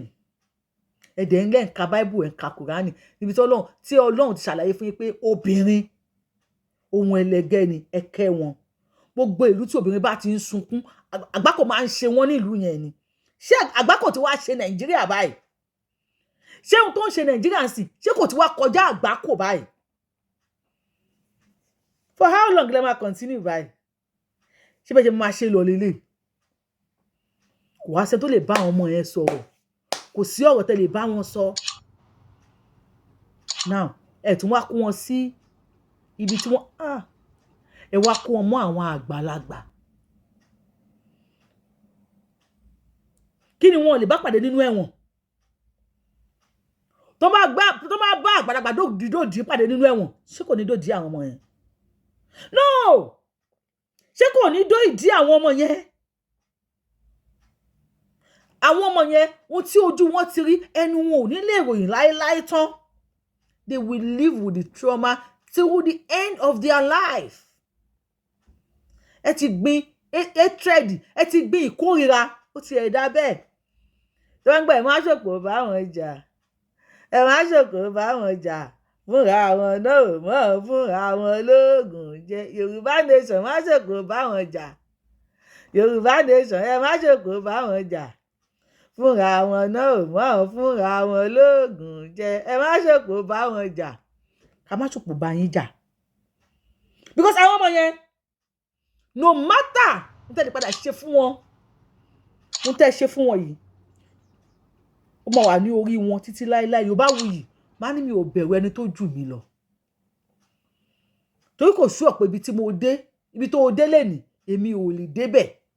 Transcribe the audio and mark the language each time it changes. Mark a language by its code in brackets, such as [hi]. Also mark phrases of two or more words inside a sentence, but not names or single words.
[yo] ẹ̀dẹ̀ ńlẹ̀ ń ka Bible ẹ̀ ń ka Kùránì níbi tí Ọlọ́run ti ṣàlàyé fún yín pé obìnrin ohun ẹlẹgẹ́ ni ẹ̀kẹ́ wọn gbogbo ìlú tí obìnrin bá ti ń sunkún àgbákò máa ń ṣe wọ́n nílùú yẹn ni ṣé àgbákò tí wàá ṣe Nàìjíríà báyìí ṣé ohun tó ń ṣe Nàìjíríà sì ṣé kò tí wàá kọjá àgbákò báyìí [en] for how long [yo] lè máa continue báyìí ṣé bẹ́ẹ̀ ṣe máa ṣe lọ lélẹ̀ kò wá ṣe tó lè bá àwọn ọmọ yẹn sọ̀rọ̀ kò sí ọ̀rọ̀ tẹ́ lè bá wọn sọ now ẹ tún wá kó wọn sí ibi tí wọ́n ẹ wá kó wọn mọ́ àwọn àgbàlagbà kí ni wọn lè bá pàdé nínú ẹ̀wọ̀n tó máa bá àgbàlagbà dòdì pàdé nínú ẹ̀wọ̀n ṣé kò ní dòdì àwọn ọmọ yẹn no ṣé kò ní dòdì àwọn ọmọ yẹn àwọn ọmọ yẹn wọn tí ojú wọn ti rí ẹnu wọn ò ní lè ròyìn láéláé tán [en] they will live with the trauma till the end of their life. [yo] Ẹ ti gbin hatred ẹ ti gbin ìkórira ó ti ẹ̀dá bẹ́ẹ̀ tí wọ́n ń gbà ẹ̀ máa ṣòkò bá wọn jà ẹ̀ máa ṣòkò bá wọn jà fúnra wọn náà mọ̀ fúnra wọn lóògùn jẹ Yorùbá Nation máa ṣòkò bá wọn jà Yorùbá Nation ẹ̀ máa ṣòkò bá wọn jà fúnra wọn náà mọ̀ fúnra wọn lóògùn jẹ ẹ̀ máa ṣòkò bá wọn jà ká má ṣòkò bá yín jà because àwọn ọmọ yẹn [en] no matter [yo] n tẹ́lẹ̀ padà ṣe fún wọn mo tẹ́ ṣe fún wọn yìí ó máa wà ní orí wọn títí láéláé. Yorùbáwùyí má ní mi ò bẹ̀rù ẹni tó jù mí lọ torí kò sú ọ̀pọ̀ ibi tí mo dé ibi tó dé lẹ́nìí èmi ò lè débẹ̀.